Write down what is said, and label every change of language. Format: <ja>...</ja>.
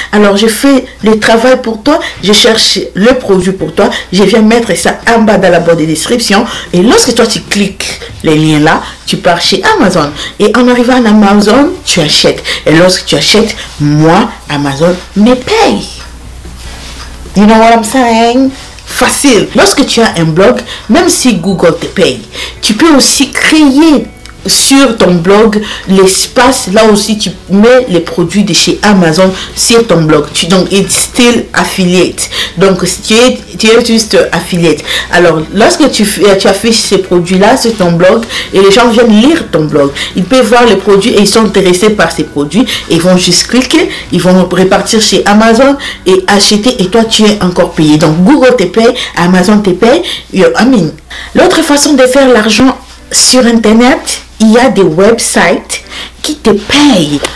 <fr>Alors je fais le travail pour toi, je cherche le produit pour toi, je viens mettre ça en bas dans la boîte de description et lorsque toi tu cliques les liens là, tu pars chez Amazon et en arrivant à Amazon tu achètes et lorsque tu achètes, moi Amazon me paye.</fr> <en>You know what I'm saying?</en> <fr>Facile. Lorsque tu as un blog, même si Google te paye, tu peux aussi créer sur ton blog l'espace là aussi tu mets les produits de chez Amazon sur ton blog.</fr> <en>Donc it's still affiliate.</en> <fr>Donc tu es juste affiliate. Alors lorsque tu affiches ces produits là sur ton blog et les gens viennent lire ton blog, ils peuvent voir les produits et ils sont intéressés par ces produits et ils vont juste cliquer, ils vont repartir chez Amazon et acheter et toi tu es encore payé. Donc Google te paye, Amazon te paye. L'autre façon de faire l'argent sur internet, il y a des websites qui te payent.</fr>